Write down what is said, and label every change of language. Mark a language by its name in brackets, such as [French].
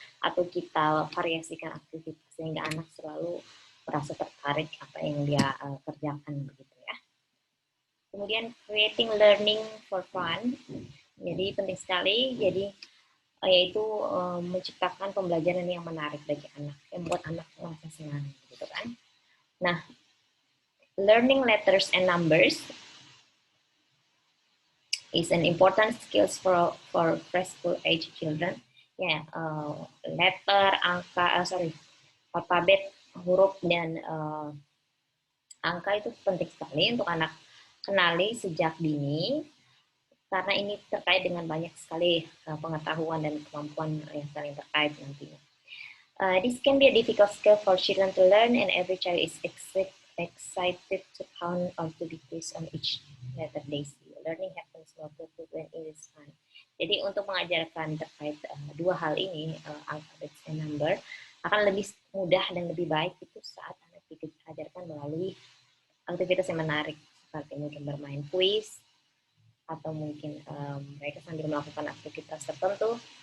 [Indonesian] Atau kita variasikan aktivitas sehingga anak selalu merasa tertarik apa yang dia kerjakan begitu ya. Kemudian creating learning for fun. Jadi penting sekali. Jadi yaitu menciptakan pembelajaran yang menarik bagi anak, yang membuat anak merasa senang, gitu kan. [English] Nah, learning letters and numbers is an important skills for preschool age children. [Indonesian] Ya, letter, alfabet, huruf dan angka itu penting sekali untuk anak kenali sejak dini. Karena ini terkait dengan banyak sekali pengetahuan dan kemampuan yang saling terkait nantinya. [English] This can be a difficult skill for children to learn, and every child is excited to count or to be quizzed on each letter they see. Learning happens more quickly when it is fun. Jadi [Indonesian] Jadi untuk mengajarkan terkait dua hal ini, alphabet and number, akan lebih mudah dan lebih baik itu saat anak diajarkan melalui aktivitas yang menarik, seperti mungkin bermain kuis, atau mungkin mereka sambil melakukan aktivitas tertentu.